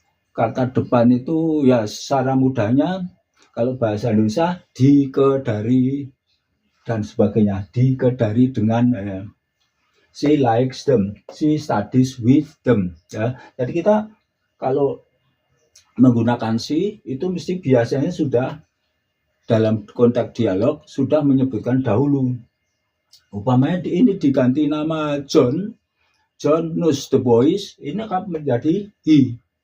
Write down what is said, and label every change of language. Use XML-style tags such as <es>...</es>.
<id>Kata depan itu ya secara mudahnya, kalau bahasa Indonesia, di, ke, dari, dan sebagainya. Di, ke, dari, dengan.</id> <en>She likes them, she studies with them.</en> <id>Ya, jadi kita kalau menggunakan she itu mesti biasanya sudah dalam konteks dialog sudah menyebutkan dahulu. Umpamanya ini diganti nama</id> <en>John knows the boys,</en> <id>ini akan menjadi he.</id>